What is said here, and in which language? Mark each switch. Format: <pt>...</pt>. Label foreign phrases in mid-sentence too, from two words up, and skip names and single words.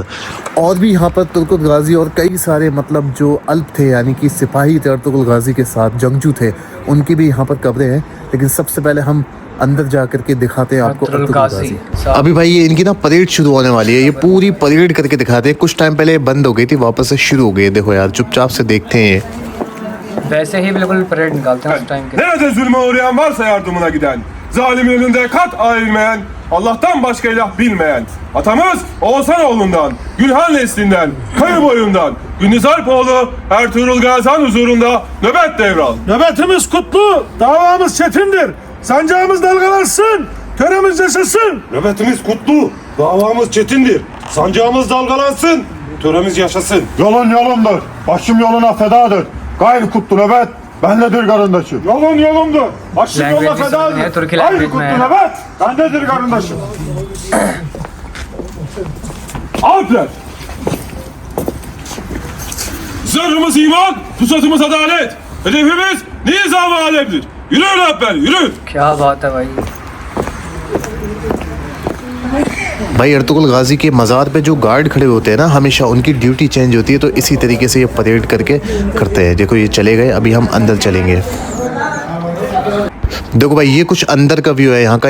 <hi>और भी यहाँ पर अर्तुगरुल गाजी और कई सारे मतलब जो अल्प थे यानी कि सिपाही थे अर्तुगरुल गाजी के साथ, जंगजू थे, उनकी भी यहाँ पर कब्रें हैं। लेकिन सबसे पहले हम अंदर जा करके दिखाते हैं आपको अर्तुगरुल गाजी। अभी भाई ये इनकी ना परेड शुरू होने वाली है, ये पूरी परेड करके दिखाते हैं। कुछ टाइम पहले बंद हो गई थी, वापस से शुरू हो गई। देखो यार चुपचाप से देखते हैं, वैसे ही बिल्कुल परेड निकालते हैं उस टाइम के।</hi> <tr>Nerede zulme uğrayan varsa yardımına giden, zalimin önünde kat ayrılmayan, Allah'tan başka ilah bilmeyen, atamız Oğuzhanoğlu'ndan, Gülhan neslinden, Kayı boyundan, Gündüz Alpoğlu, Ertuğrul Gazan huzurunda nöbet devral. Nöbetimiz kutlu, davamız çetindir. Sancağımız dalgalansın, töremiz yaşasın. Nöbetimiz kutlu, davamız çetindir. Sancağımız dalgalansın, töremiz yaşasın. Yolun yolumdur, başım yoluna fedadır. Gayrı kutlu nöbet, bendedir karındaşım. Yolun yolumdur, başım yola</tr> <en>Language is</en> <tr>fedadır.</tr> <en>Turki</en> <tr>Gayrı</tr> <en>language</en> <tr>kutlu</tr> <hi>में है।</hi> <tr>nöbet, bendedir karındaşım. Alpler! Zırhımız iman, pusatımız adalet. Hedefimiz nizam-ı alemdir. Yürü Alpler, yürü!</tr> <hi>क्या बात है भाई। भाई अर्तुगरुल गाजी के मज़ार पे जो गार्ड खड़े होते हैं ना, हमेशा उनकी</hi> <en>duty change</en> <hi>होती है, तो इसी तरीके से ये परेड करके करते हैं। देखो ये चले गए, अभी हम अंदर चलेंगे। देखो भाई ये कुछ अंदर का व्यू है यहाँ का।</hi>